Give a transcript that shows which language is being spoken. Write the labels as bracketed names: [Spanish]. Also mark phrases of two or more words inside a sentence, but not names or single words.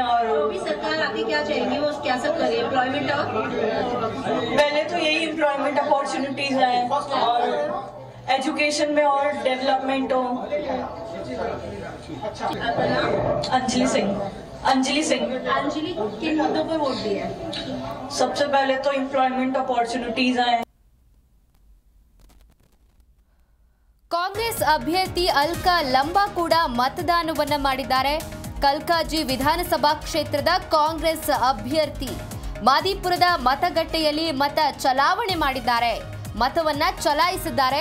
[Hindi] और भी सरकार आगे क्या चाहेगी, वो क्या सब करे? एम्प्लॉयमेंट और पहले तो यही [English] employment opportunities [Hindi] आए और एजुकेशन में और डेवलपमेंट हो। अंजलि किन मुद्दों पर वोट दिया है? सबसे पहले तो [English] employment opportunities [Hindi] आए। [Kannada] ಕಾಂಗ್ರೆಸ್ ಅಭ್ಯರ್ಥಿ ಅಲ್ಕಾ ಲಂಬಾ ಕೂಡ ಮತದಾನವನ್ನ ಮಾಡಿದ್ದಾರೆ. ಕಲ್ಕಾಜಿ ವಿಧಾನಸಭಾ ಕ್ಷೇತ್ರದ ಕಾಂಗ್ರೆಸ್ ಅಭ್ಯರ್ಥಿ ಮಾದಿಪುರದ ಮತಗಟ್ಟೆಯಲ್ಲಿ ಮತ ಚಲಾವಣೆ ಮಾಡಿದ್ದಾರೆ, ಮತವನ್ನ ಚಲಾಯಿಸಿದ್ದಾರೆ.